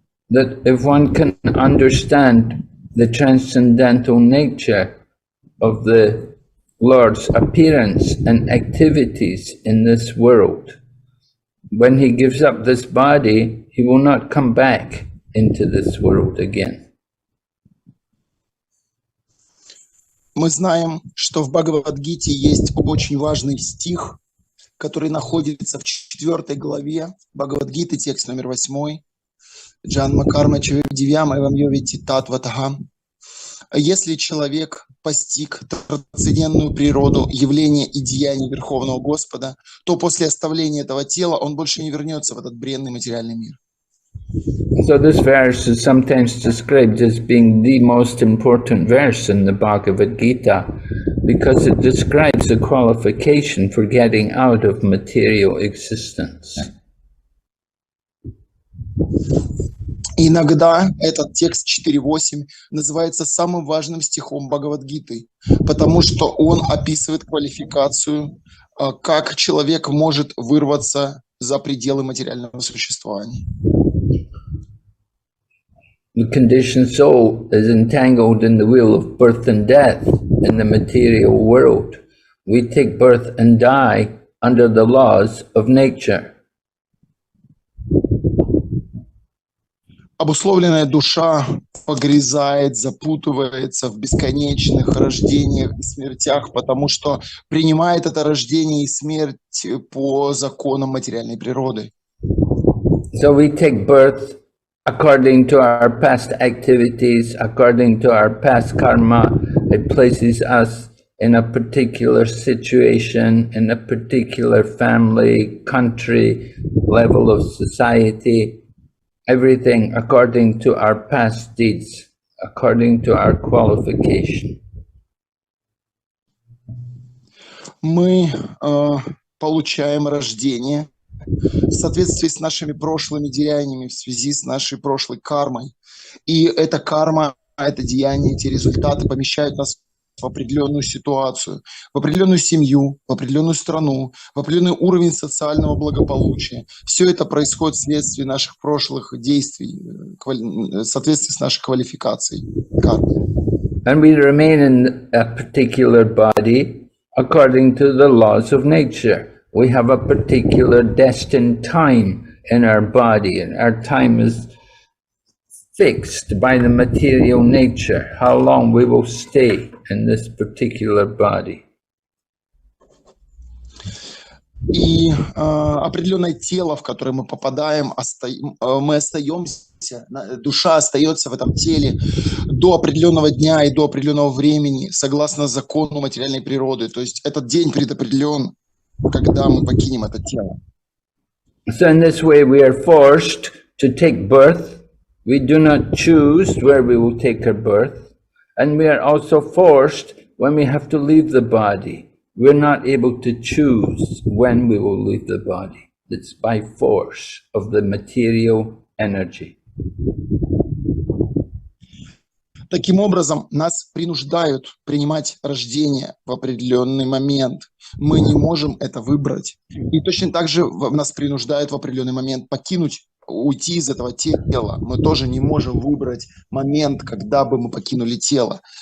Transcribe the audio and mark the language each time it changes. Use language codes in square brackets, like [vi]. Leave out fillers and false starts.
[en] That if one can understand the transcendental nature of the Lord's appearance and activities in this world, when he gives up this body, he will not come back into this world again. [ru] Мы знаем, что в Бхагавад-гите есть очень важный стих, который находится в 4 главе Бхагавад-гиты, текст номер 8. [sa] Джанма карма чавидивям эвам йовити татватага. [ru] Если человек постиг трансцендентную природу явления и деяний Верховного Господа, то после оставления этого тела он больше не вернется в этот бренный материальный мир. [en] So this verse is sometimes described as being the most important verse in the Bhagavad Gita because it describes the qualification for getting out of material existence. [ru] Иногда этот текст 4.8 называется самым важным стихом Бхагавад-гиты, потому что он описывает квалификацию, как человек может вырваться за пределы материального существования. [en] The conditioned soul is entangled in the wheel of birth and death in the material world. We take birth and die under the laws of nature. [ru] Обусловленная душа погрязает, запутывается в бесконечных рождениях и смертях, потому что принимает это рождение и смерть по законам материальной природы. [en] So we take birth according to our past activities, according to our past karma. It places us in a particular situation, in a particular family, country, level of society. Everything according to our past deeds, according to our qualification. [ru] Мы получаем рождение в соответствии с нашими прошлыми деяниями, в связи с нашей прошлой кармой. И эта карма, это деяние, эти результаты помещают нас в определенную ситуацию, в определенную семью, в определенную страну, в определенный уровень социального благополучия. Все это происходит вследствие наших прошлых действий, в соответствии с нашей квалификацией кармы. [en] And we remain in a particular body according to the laws of nature. We have a particular destined time in our body, and our time is fixed by the material nature, how long we will stay in this particular body. [ru] И определенное тело, в которое мы попадаем, мы остаемся, душа остается в этом теле до определенного дня и до определенного времени, согласно закону материальной природы. То есть этот день предопределен, когда мы покинем это тело. [en] So in this way we are forced to take birth. We do not choose where we will take our birth. And we are also forced when we have to leave the body. We're not able to choose when we will leave the body. It's by force of the material energy. [ru] Таким образом, нас принуждают принимать рождение в определенный момент. Мы не можем это выбрать. И точно так же нас принуждают в определенный момент уйти из этого тела. Мы тоже не можем выбрать момент, когда бы мы покинули тело.